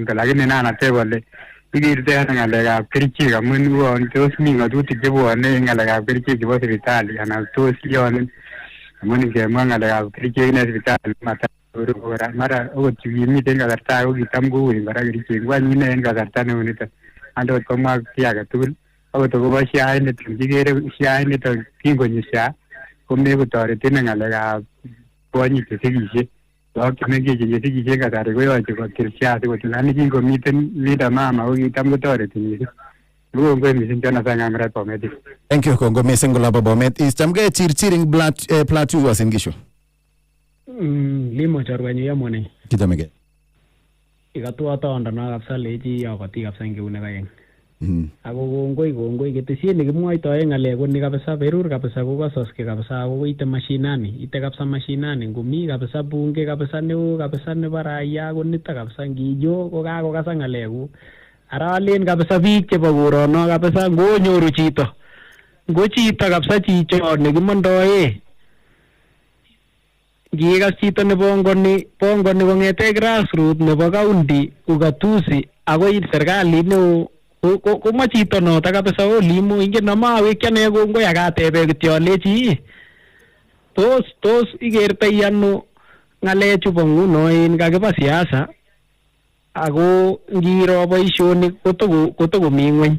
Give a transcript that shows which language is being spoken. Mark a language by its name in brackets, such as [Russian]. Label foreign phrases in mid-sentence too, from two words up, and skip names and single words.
[Kalenjin] Lakini nan ateb ale ikerte ano ng'alekab kerichek amun uon tos mi ng'atutik chebwone en ng'alekab kerichek chebo sipitali anan tos yonin amun ingemwa ng'alekab kerichek en sipitali mara okot chukimiten kasarta ko kitam koui kora kerichek ngwany ine en kasarta neu niton andot komwa kiy age tugul akot akobo SHA initon kikere SHA initon kingonyi SHA komekotoreti en ng'alekab kwonyik chesikisye. Lagok chemengechen chesikisye en kasari koyoche kotil SHA sikotil lakini kingomiten Linda Mama ko kitam kotoreti mising. Kongoi mising Jonathan Ng'amirat Bomet. [English] Thank you [Kalenjin] kongo mising kolabo Bomet. Chamgei chirchiring Plateau Uasin Gishu. Limo chorwenyu yamone. Kichamegei. Ikatwa tonda na kabisa lechi yakoti kabisa ngeune kaeng. Ako kongoi ketesiet nekimwoitoe ng'alek ko ni kabisa Berur kabisa kokasoske kabisa ako ite mashinani ngumi kabisa bunge kabisa neo kabisa nebo raia ko nito kabisa ngiyo ko kakokasa ng'alekuk. Ara alen kabisa biik chebo korono kabisa ngonyoru chito kabisa chicho nekimondoe ngikas chito nebongoni kong'ete grassroots nebo county ugatuzi akoi serikalit neo ko chito noto kabisa Limo ingen amawekyi ane kongoi akatebe kityo alechi tos ikertoi ano ng'alechu bo nguno kakiba siasa ako ngiro boisionik kotokomi ng'weny.